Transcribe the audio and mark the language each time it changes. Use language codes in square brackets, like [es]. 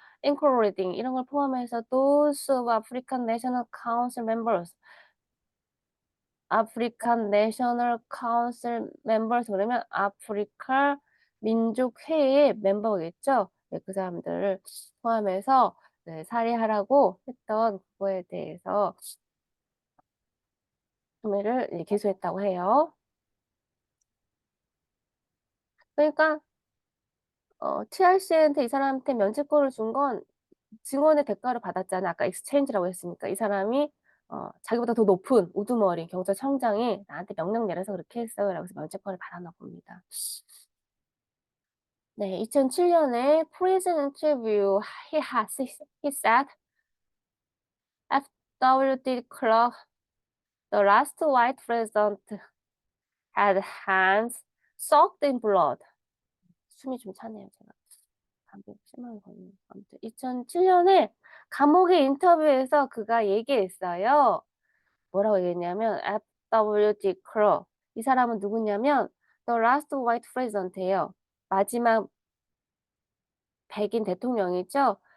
[en] including [ko] 이런 걸 포함해서 [en] those of African National Council members, African National Council members 그러면 아프리카 민족회의 멤버겠죠. [ko] 네, 그 사람들을 포함해서 살해하라고 했던 그거에 대해서 혐의를 기소했다고 해요. 그러니까 TRC한테 이 사람한테 면책권을 준 건 증언의 대가를 받았잖아. 아까 exchange라고 했으니까 이 사람이 자기보다 더 높은 우두머리 경찰청장이 나한테 명령 내려서 그렇게 했어요. 라고 해서 면책권을 받았나 봅니다. [en] 네, [ko] 2007년에 [en] prison interview he said FWD Clark, the last white president, had hands soaked in blood. [ko] 숨이 좀 차네요, 제가. 감기 심하게 걸리네. 아무튼 2007년에 감옥의 인터뷰에서 그가 얘기했어요. 뭐라고 얘기했냐면 FWD Clark. 이 사람은 누구냐면 [en] the last white president [ko] 예요. 마지막 백인 대통령이죠.